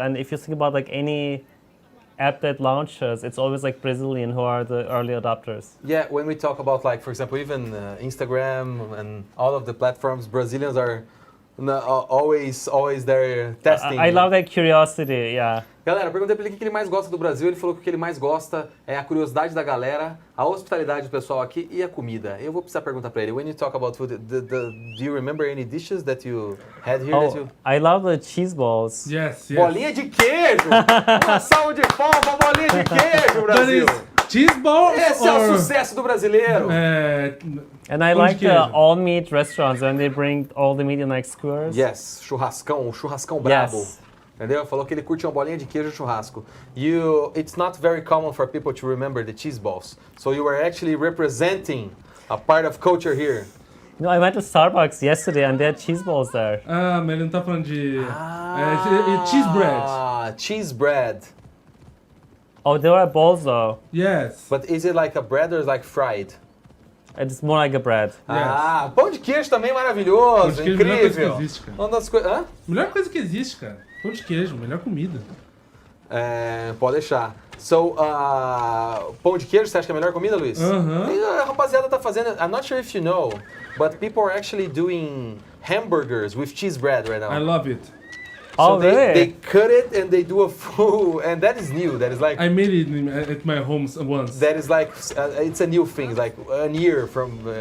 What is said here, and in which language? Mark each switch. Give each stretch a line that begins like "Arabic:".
English: And if you think about like any app that launches, it's always like Brazilian who are the early adopters. Yeah, when we talk about like, for example, even Instagram and all of the platforms, Brazilians are always there testing. I love that curiosity, yeah.
Portuguese: Galera, eu perguntei pra ele o que ele mais gosta do Brasil, ele falou que o que ele mais gosta é a curiosidade da galera, a hospitalidade do pessoal aqui e a comida. Eu vou precisar perguntar pra ele,
English: when you talk about food, do you remember any dishes that you had here? Oh, I love the cheese balls. Yes, yes.
Portuguese: Bolinha de queijo! Uma salva de palmas pra bolinha de queijo, Brasil!
English: Cheese balls?
Portuguese: Esse é o sucesso do brasileiro!
English: And I like the all-meat restaurants when they bring all the meat in like skewers. Yes,
Portuguese: churrascão brabo.
English: Yes.
Portuguese: Entendeu? Falou que ele curte uma bolinha de queijo churrasco.
English: It's not very common for people to remember the cheese balls. So you were actually representing a part of culture here. No, I went to Starbucks yesterday and there are cheese balls there.
Portuguese: Ah, mas ele não tá falando de...
English: cheese bread. Ah, cheese bread. Oh, there are balls though. Yes. But is it like a bread or like fried? It's more like a bread.
Portuguese: Ah, pão de queijo também maravilhoso, Pão de queijo é a melhor coisa incrível. que existe, cara. Uma das coisas... Hã? Melhor coisa que existe, cara. Pão de queijo, melhor comida. Pode deixar. So, pão de queijo, você acha que é a melhor comida, Luiz? A rapaziada tá fazendo...
English: I'm not sure if you know, but people are actually doing hamburgers with cheese bread right now. I love it. Oh, So really? they cut it and they do a full... And that is new. That is like... I made it at my home once. That is like... it's a new thing. Like a year from...